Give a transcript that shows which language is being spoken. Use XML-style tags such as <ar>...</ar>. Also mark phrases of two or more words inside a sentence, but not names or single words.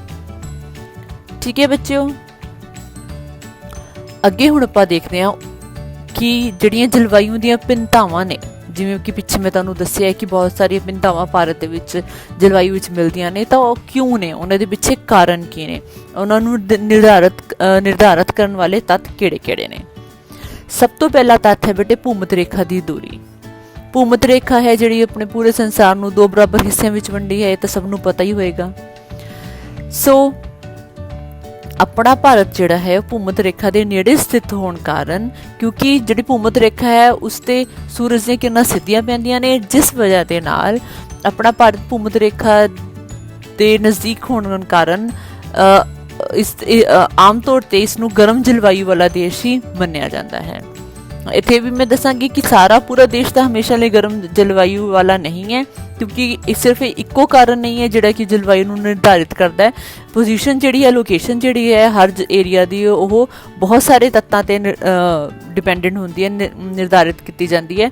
<pa>ਠੀਕ ਹੈ ਬੱਚਿਓ, ਅੱਗੇ ਹੁਣ ਆਪਾਂ ਦੇਖਦੇ ਹਾਂ ਕਿ ਜਿਹੜੀਆਂ ਜਲਵਾਯੂ ਦੀਆਂ ਭਿੰਨਤਾਵਾਂ ਨੇ, ਜਿਵੇਂ ਕਿ ਪਿੱਛੇ ਮੈਂ ਤੁਹਾਨੂੰ ਦੱਸਿਆ ਕਿ ਬਹੁਤ ਸਾਰੀਆਂ ਭਿੰਨਤਾਵਾਂ ਭਾਰਤ ਦੇ ਵਿੱਚ ਜਲਵਾਯੂ ਵਿੱਚ ਮਿਲਦੀਆਂ ਨੇ, ਤਾਂ ਉਹ ਕਿਉਂ ਨੇ, ਉਹਨਾਂ ਦੇ ਪਿੱਛੇ ਕਾਰਨ ਕੀ ਨੇ, ਉਹਨਾਂ ਨੂੰ ਨਿਰਧਾਰਤ ਕਰਨ ਵਾਲੇ ਤੱਤ ਕਿਹੜੇ-ਕਿਹੜੇ ਨੇ। ਸਭ ਤੋਂ ਪਹਿਲਾ ਤੱਤ ਹੈ ਬੇਟੇ ਭੂਮਧ ਰੇਖਾ ਦੀ ਦੂਰੀ। ਭੂਮਧ ਰੇਖਾ ਹੈ ਜਿਹੜੀ ਆਪਣੇ ਪੂਰੇ ਸੰਸਾਰ ਨੂੰ 2 ਬਰਾਬਰ ਹਿੱਸਿਆਂ ਵਿੱਚ ਵੰਡੀ ਹੈ, ਇਹ ਤਾਂ ਸਭ ਨੂੰ ਪਤਾ ਹੀ ਹੋਏਗਾ। ਸੋ ਆਪਣਾ ਭਾਰਤ ਜਿਹੜਾ ਹੈ ਭੂਮਧ ਰੇਖਾ ਕੇ ਨੇੜੇ ਸਥਿਤ ਹੋਣੇ ਕਾਰਣ, ਕਿਉਂਕਿ ਜਿਹੜੀ ਭੂਮਧ ਰੇਖਾ ਹੈ ਉਸਤੇ ਸੂਰਜ ਦੀ ਕਿਰਣਾਂ ਸਿੱਧੀਆਂ ਪੈਂਦੀਆਂ ਨੇ, ਜਿਸ ਵਜ੍ਹਾ ਕੇ ਨਾਲ ਆਪਣਾ ਭਾਰਤ ਭੂਮਧ ਰੇਖਾ ਕੇ ਨਜ਼ਦੀਕ ਹੋਣੇ ਕਾਰਣ ਆਮ ਤੌਰ ਤੇ ਇਸ ਨੂੰ ਗਰਮ ਜਲਵਾਯੂ ਵਾਲਾ ਦੇਸ਼ ਹੀ ਮੰਨਿਆ ਜਾਂਦਾ ਹੈ। ਇੱਥੇ ਵੀ ਮੈਂ ਦੱਸਾਂਗੀ ਕਿ ਸਾਰਾ ਪੂਰਾ ਦੇਸ਼ ਤਾਂ ਹਮੇਸ਼ਾ ਲਈ ਗਰਮ ਜਲਵਾਯੂ ਵਾਲਾ ਨਹੀਂ ਹੈ, ਕਿਉਂਕਿ ਇਹ ਸਿਰਫ ਇੱਕੋ ਕਾਰਨ ਨਹੀਂ ਹੈ ਜਿਹੜਾ ਕਿ ਜਲਵਾਯੂ ਨੂੰ ਨਿਰਧਾਰਿਤ ਕਰਦਾ ਹੈ। ਪੋਜੀਸ਼ਨ ਜਿਹੜੀ ਹੈ, ਲੋਕੇਸ਼ਨ ਜਿਹੜੀ ਹੈ ਹਰ ਏਰੀਆ ਦੀ, ਉਹ ਬਹੁਤ ਸਾਰੇ ਤੱਤਾਂ ਤੇ ਡਿਪੈਂਡੈਂਟ ਹੁੰਦੀ ਹੈ, ਨਿਰਧਾਰਿਤ ਕੀਤੀ ਜਾਂਦੀ ਹੈ।</pa>